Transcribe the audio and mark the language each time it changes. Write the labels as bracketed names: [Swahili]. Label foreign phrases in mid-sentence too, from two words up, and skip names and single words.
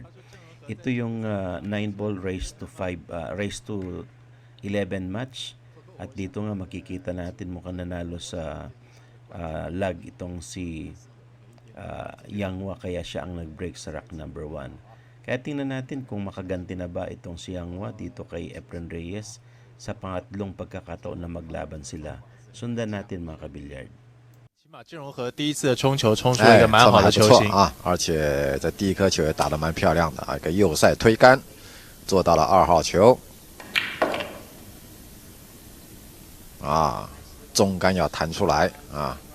[Filipino] Ito yung 9-ball race to 11 match, at dito nga makikita natin mukhang nanalo sa lag itong si Yang-hwa, kaya siya ang nag-break sa rack number 1. Kaya tingnan natin kung makaganti na ba itong si Yang-hwa dito kay Efren Reyes sa pangatlong pagkakataon na maglaban sila. Sundan natin mga kabilyard. [Chinese] 起码郑容和第一次的冲球冲出了一个蛮好的球型啊，而且这第一颗球也打得蛮漂亮的啊，一个右塞推杆做到了2号球啊，中杆要弹出来啊。